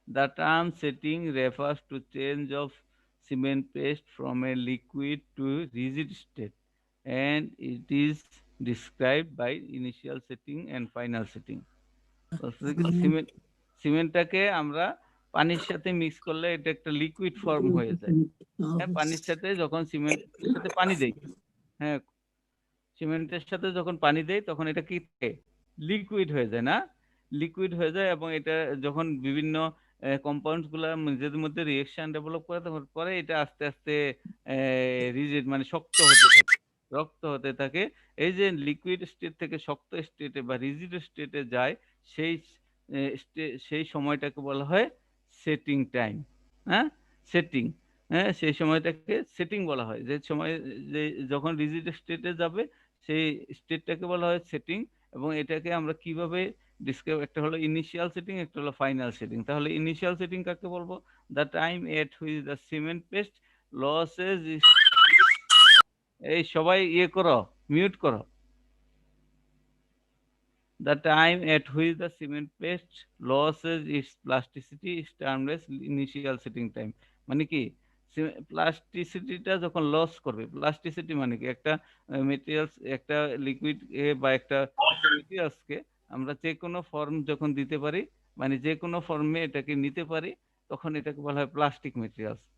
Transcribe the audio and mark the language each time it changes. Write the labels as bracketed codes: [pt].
[en] The term setting refers to change of cement paste from a liquid to rigid state, and it is described by initial setting and final setting. [bn] সিমেন্টটাকে আমরা পানির সাথে mix করলে এটা একটা liquid form হয়ে যায়। হ্যাঁ, পানির সাথে যখন সিমেন্টের সাথে পানি দেই, হ্যাঁ, সিমেন্টের সাথে যখন পানি দেই তখন এটা কি লিকুইড হয়ে যায়, না? লিকুইড হয়ে যায়, এবং এটা যখন বিভিন্ন কম্পাউন্ডস গুলা নিজেদের মধ্যে রিঅ্যাকশন ডেভেলপ করে, তখন পরে এটা আস্তে আস্তে রিজিড মানে শক্ত হতে থাকে। এই যে লিকুইড স্টেট থেকে শক্ত স্টেটে বা রিজিড স্টেটে যায়, সেই সেই সময়টাকে বলা হয় সেটিং টাইম। হ্যাঁ, সেটিং, হ্যাঁ, সেই সময়টাকে সেটিং বলা হয়। যে সময় যে যখন রিজিড স্টেটে যাবে সেই স্টেটটাকে বলা হয় সেটিং। এবং এটাকে আমরা কিভাবে ডিসক্রাইব, একটা হলো ইনিশিয়াল সেটিং, একটা হলো ফাইনাল সেটিং। তাহলে ইনিশিয়াল সেটিং কাকে বলবো? [en] the time at which the cement paste loses, [bn] এই সবাই ইয়ে করো, মিউট করো, [en] The time at which the cement paste loses its plasticity is termed as initial setting time. [bn] মানে কি প্লাস্টিসিটিটা যখন লস করবে, প্লাস্টিসিটি মানে কি একটা মেটেরিয়ালস, একটা লিকুইড বা একটা মেটেরিয়ালসকে আমরা যে কোনো ফর্ম যখন দিতে পারি, মানে যে কোনো ফর্মে এটাকে নিতে পারি, তখন এটাকে বলা হয় প্লাস্টিক মেটেরিয়ালস।